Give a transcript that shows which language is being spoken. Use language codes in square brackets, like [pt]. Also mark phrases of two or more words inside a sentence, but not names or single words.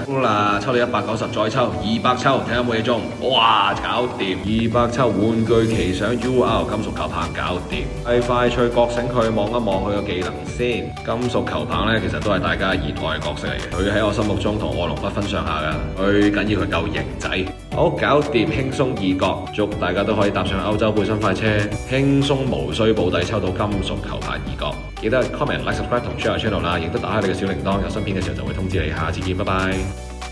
[yue] 好啦，抽到190，再抽200抽，睇下有冇嘢中，哇，搞掂！200抽玩具奇想 UR 金屬球棒搞掂，快脆覺醒佢，望一望佢個技能先。金屬球棒呢，其實都係大家熱愛嘅角色嚟嘅，佢喺我心目中同臥龍不分上下噶，最緊要佢夠型仔。好，搞掂，輕鬆2角，祝大家都可以搭上歐洲背身快車，輕鬆無需保底抽到金屬球棒2角。記得 [en] comment、like、subscribe [yue] 同 [en] share channel [yue] 啦，亦都打開你嘅小鈴鐺，有新片嘅時候就會通知你。下次見，拜拜。